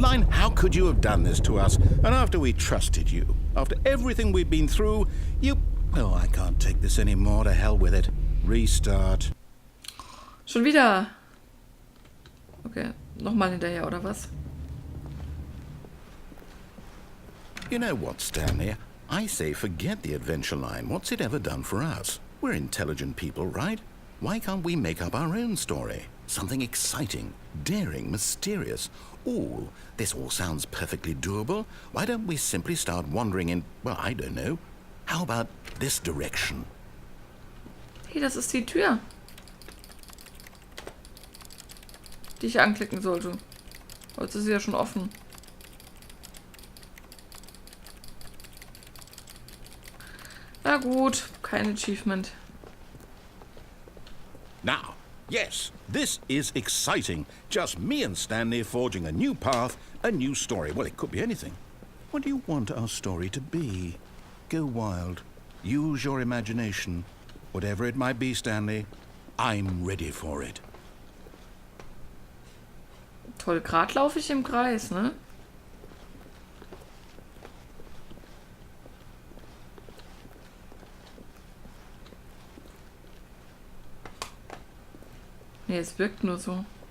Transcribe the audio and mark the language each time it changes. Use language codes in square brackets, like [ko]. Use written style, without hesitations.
[en] Line, how could you have done this to us? And after we trusted you, after everything we've been through, you... Oh, I can't take this anymore. To hell with it. Restart. [de] Schon wieder. Okay, nochmal hinterher, oder was? [en] You know what, Stanley? I say forget the adventure line. What's it ever done for us? We're intelligent people, right? Why can't we make up our own story? Something exciting, daring, mysterious. Ooh, this all sounds perfectly doable. Why don't we simply start wandering in, well, I don't know. How about this direction? [de] Hey, das ist die Tür, die ich anklicken sollte. Jetzt ist sie ja schon offen. Na gut, kein Achievement. [en] Now, yes, this is exciting. Just me and Stanley forging a new path, a new story. Well, it could be anything. What do you want our story to be? Go wild. Use your imagination. Whatever it might be, Stanley, I'm ready for it. [de] Toll, gerade laufe ich im Kreis, ne? Nee, es wirkt nur so.